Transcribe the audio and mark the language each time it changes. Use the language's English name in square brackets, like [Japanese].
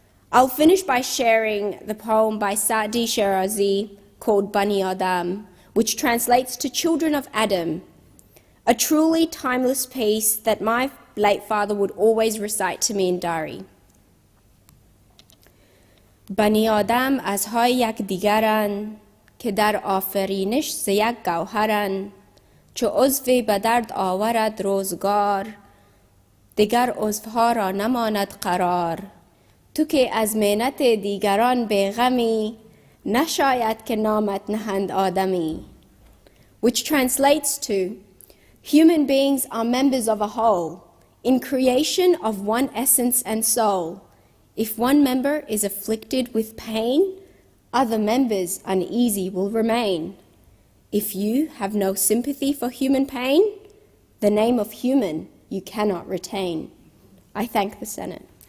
[English] I'll finish by sharing the poem by Saadi Shirazi called Bani Adam, which translates to Children of Adam, a truly timeless piece that my late father would always recite to me in Dari. [Persian] بنی آدم ازهای یکدیگرند که در آفرینش ز یک گوهرند چو عضوی به درد آورد روزگار دیگر عضوها را نماند قرار تو که از مهنت دیگران بیغمی نشاید که نامت نهند آدمی. [English] Which translates to, human beings are members of a whole, in creation of one essence and soul. If one member is afflicted with pain, other members uneasy will remain. If you have no sympathy for human pain, the name of human you cannot retain. I thank the Senate.